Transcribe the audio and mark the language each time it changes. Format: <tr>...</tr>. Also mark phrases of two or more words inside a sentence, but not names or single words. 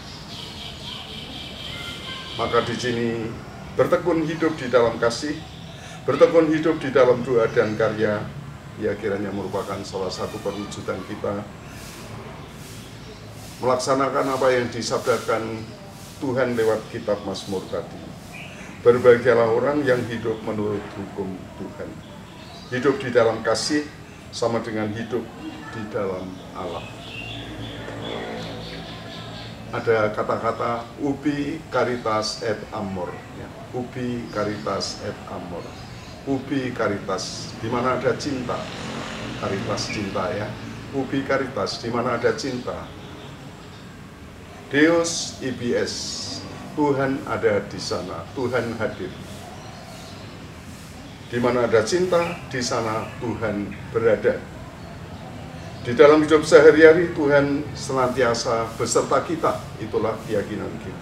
<id>Maka di sini bertekun hidup di dalam kasih, bertekun hidup di dalam doa dan karya, ya kiranya merupakan salah satu perwujudan kita melaksanakan apa yang disabdakan Tuhan lewat kitab Mazmur tadi. Berbahagialah orang yang hidup menurut hukum Tuhan. Hidup di dalam kasih sama dengan hidup di dalam Allah. Ada kata-kata</id> <la>ubi caritas et amor,</la> <id>ya.</id> <la>Ubi caritas et amor. Ubi caritas,</la> <id>di mana ada cinta. Caritas cinta, ya.</id> <la>Ubi caritas,</la> <id>di mana ada cinta.</id> <la>Deus IBS,</la> <id>Tuhan ada di sana, Tuhan hadir. Di mana ada cinta, di sana Tuhan berada. Di dalam hidup sehari-hari Tuhan senantiasa beserta kita, itulah keyakinan kita.</id>